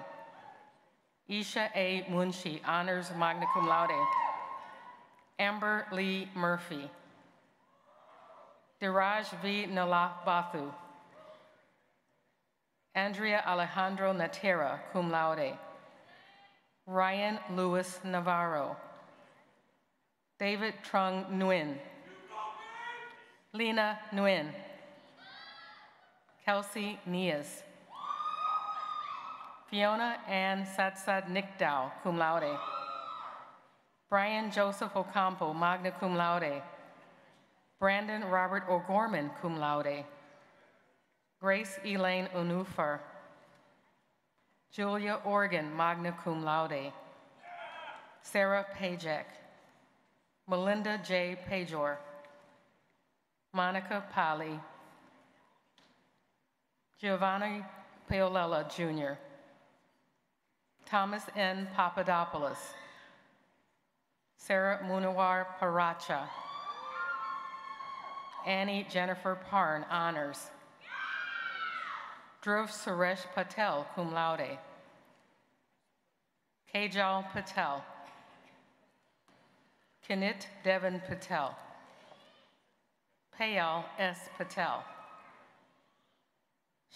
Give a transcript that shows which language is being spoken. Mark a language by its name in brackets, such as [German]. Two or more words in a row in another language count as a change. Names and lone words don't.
[English] Isha A. Munshi, honors [Latin] magna cum laude. [English] Amber Lee Murphy. Diraj V. Nalabathu. Andrea Alejandro Natera, [Latin] cum laude. [English] Ryan Lewis Navarro. David Trung Nguyen. Lena Nguyen. Kelsey Nias. Fiona Ann Satsad Nickdow, [Latin] cum laude. [English] Brian Joseph Ocampo, [Latin] magna cum laude. [English] Brandon Robert O'Gorman, [Latin] cum laude. [English] Grace Elaine Onufar. Julia Organ, [Latin] magna cum laude. [English] Sarah Pajek. Melinda J. Pajor. Monica Pali. Giovanni Paolella, Jr. Thomas N. Papadopoulos. Sarah Munawar Paracha. Annie Jennifer Parn, honors. Dhruv Suresh Patel, [Latin] cum laude. [English] Kajal Patel. Kinit Devin Patel. Payal S. Patel. Shivanaben A.